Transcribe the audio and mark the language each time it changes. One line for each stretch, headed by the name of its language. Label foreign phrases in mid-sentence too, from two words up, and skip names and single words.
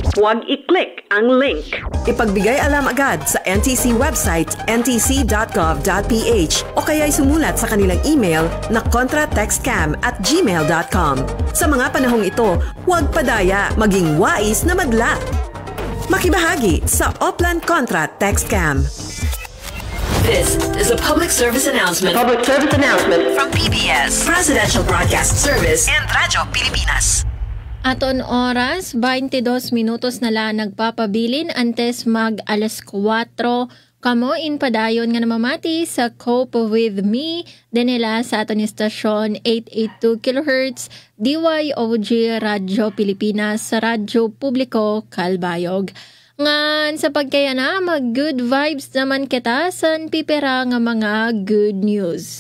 Filipino: Ipagbigay alam agad sa NTC website ntc.gov.ph o kaya'y sumulat sa kanilang email na contratextcam@gmail.com. Sa mga panahong ito, huwag padaya, maging wais na madla. Makibahagi sa Oplan Contra Text Scam.
English: This is a public service announcement. From PBS, Presidential Broadcast Service, and Radyo Pilipinas.
Waray: Aton oras, 22 minutos na lang nagpapabilin antes mag alas 4 Kamo in padayon nga namamati sa Cope With Me dinila sa aton istasyon 882 kHz DYOG Radyo Pilipinas sa Radyo Publiko Kalbayog. Ngan sa pagkayana mag-
English: good vibes
Waray: naman kita san pipera nga mga
English: good news.